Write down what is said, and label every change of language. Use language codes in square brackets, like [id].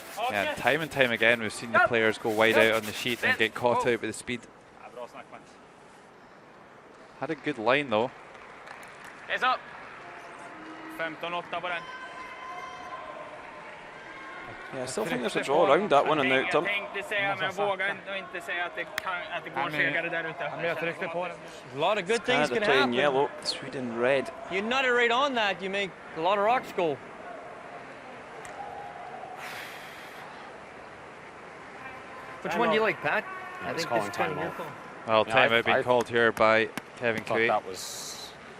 [en] Yeah, and time again we've seen the players go wide out on the sheet and get caught out by the speed. Had a good line though. It's up. [sv] 15-8 på den. [en] Yeah, I still think there's a draw around that one in the outturn. [sv] Men jag vågar inte säga att det går segare där ute. [en] A lot of good things can Canada playing happen. yellow, Sweden red. You nut it right on that, you make a lot of rocks go. Which one do you like, Pat? I think this is kind of your call. Well, timeout being called here by Kevin CAN-SWE. That was.